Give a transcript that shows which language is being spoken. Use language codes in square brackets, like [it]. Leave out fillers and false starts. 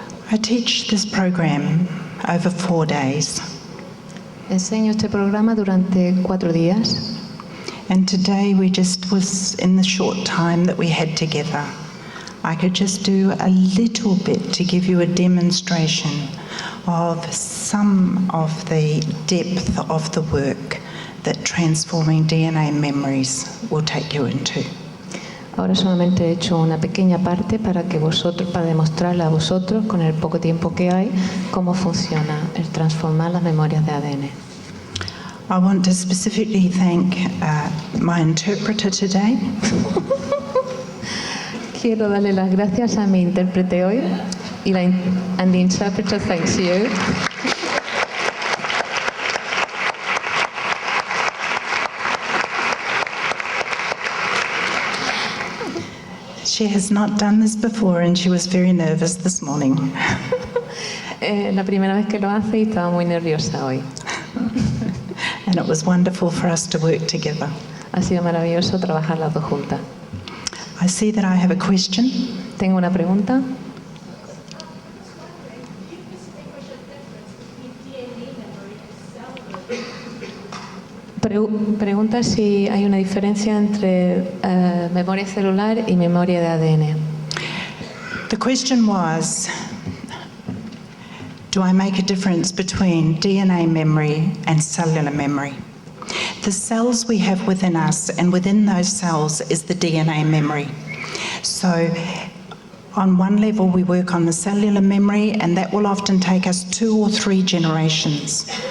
[en] I teach this program over 4 days. [es] Enseño este programa durante 4 días. [en] And today we just was in the short time that we had together. I could just do a little bit to give you a demonstration of some of the depth of the work that transforming DNA memories will take you into. [es] Ahora solamente he hecho una pequeña parte para demostrarle a vosotros, con el poco tiempo que hay, cómo funciona el transformar las memorias de ADN. [en] I want to specifically thank my interpreter today. [es] Quiero darle las gracias a mi intérprete hoy [en] and the interpreter thanks you. She has not done this before and she was very nervous this morning. [es] La primera vez que lo hace y estaba muy nerviosa hoy. [en] And it was wonderful for us to work together. [es] Ha sido maravilloso trabajar las dos juntas. [en] I see that I have a question. [es] Tengo una pregunta. Pregunta si hay una diferencia entre memoria celular y memoria de ADN. [en] The question was, do I make a difference between DNA memory and cellular memory? The cells we have within us, and within those cells is the DNA memory. So on one level we work on the cellular memory, and that will often take us 2 or 3 generations.